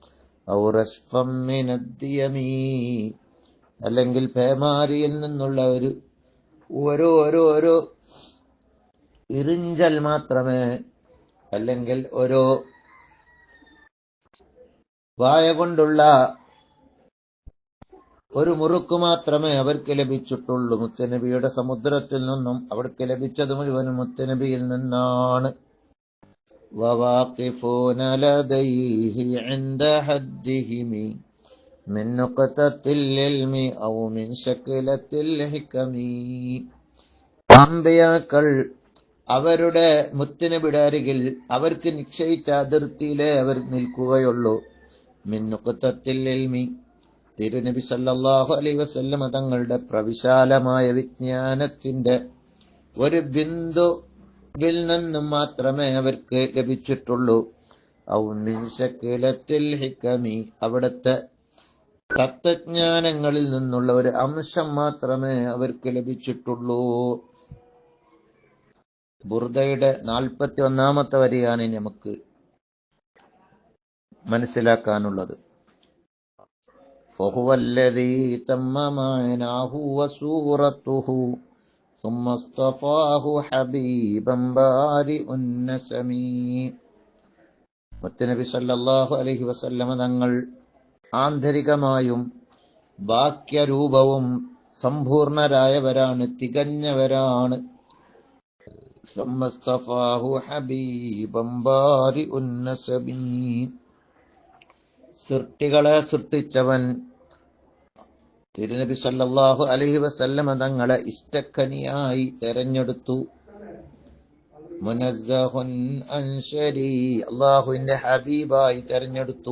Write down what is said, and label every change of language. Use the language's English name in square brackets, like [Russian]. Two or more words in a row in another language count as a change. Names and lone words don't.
[Malayalam] അല്ലെങ്കിൽ പേമാരിയിൽ നിന്നുള്ള ഒരു ഇറിഞ്ചൽ മാത്രമേ, അല്ലെങ്കിൽ ഓരോ വായ കൊണ്ടുള്ള ഒരു മുറുക്ക് മാത്രമേ അവർക്ക് ലഭിച്ചിട്ടുള്ളൂ. മുത്തുനബിയുടെ സമുദ്രത്തിൽ നിന്നും അവർക്ക് ലഭിച്ചത് മുഴുവനും മുത്തുനബിയിൽ നിന്നാണ്. [Arabic] وواقفون لديه عند حدهم من نقطة العلم أو من شكلة الحكم. [Malayalam] അമ്പിയാക്കൾ അവരുടെ മുത്തുനബിയുടെ അരികിൽ അവർക്ക് നിശ്ചയിച്ച അതിർത്തിയിലേ അവർ നിൽക്കുകയുള്ളൂ. [Arabic] من نقطة العلم, [Malayalam] തിരുനബി [Arabic] صلى الله عليه وسلم [Malayalam] തങ്ങളുടെ പ്രവിശാലമായ വിജ്ഞാനത്തിന്റെ ഒരു ബിന്ദുവിൽ നിന്നും മാത്രമേ അവർക്ക് ലഭിച്ചിട്ടുള്ളൂ. [Arabic] أو من شكلة الحكم, [Malayalam] അവിടുത്തെ തത്വജ്ഞാനങ്ങളിൽ നിന്നുള്ള ഒരു അംശം മാത്രമേ അവർക്ക് ലഭിച്ചിട്ടുള്ളൂ. ബുർദയുടെ 41-ാമത്തെ വരിയാണ് നമുക്ക് മനസ്സിലാക്കാനുള്ളത്. [Arabic] فهو الذي تم معناه وصورته ثم اصطفاه حبيبا بارئ النسم. [Malayalam] മുത്തുനബി [Arabic] صلى الله عليه وسلم [Malayalam] തങ്ങൾ ആന്തരികമായും വാക്യരൂപവും സമ്പൂർണരായവരാണ്, തികഞ്ഞവരാണ്. [Arabic] ثم اصطفاه حبيبا بارئ النسم, [Malayalam] സൃഷ്ടികളെ സൃഷ്ടിച്ചവൻ തിരുനബി [Arabic] صلى الله عليه وسلم [Malayalam] തങ്ങളെ ഇഷ്ടക്കനിയായി തെരഞ്ഞെടുത്തു. [Arabic] منزه عن شري, [Malayalam] അല്ലാഹുവിന്റെ ഹബീബായി തെരഞ്ഞെടുത്തു.